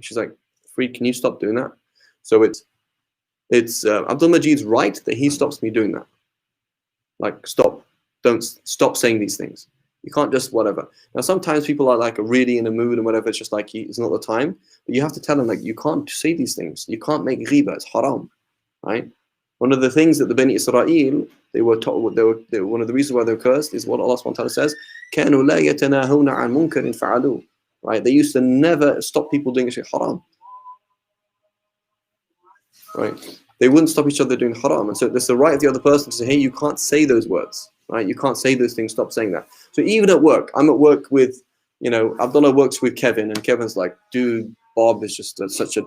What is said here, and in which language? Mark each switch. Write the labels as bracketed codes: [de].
[en] She's like, Freed, can you stop doing that? So it's Abdul Majid's right that he stops me doing that. Like, stop saying these things. You can't just whatever. Now, sometimes people are like really in a mood and whatever. It's just like it's not the time. But you have to tell them like you can't say these things. You can't make ghiba. It's haram, right? One of the things that the Bani Israel they were taught. They were one of the reasons why they were cursed is what Allah Subhanahu wa Taala says. [ar] كانوا لا يتناهون عن منكر فعلوه. [en] Right? They used to never stop people doing shit haram. Right? They wouldn't stop each other doing haram, and so there's the right of the other person to say, hey, you can't say those words. Right? You can't say those things. Stop saying that. So even at work, I'm at work with, Abdullah works with Kevin, and Kevin's like, dude, Bob is just such a ...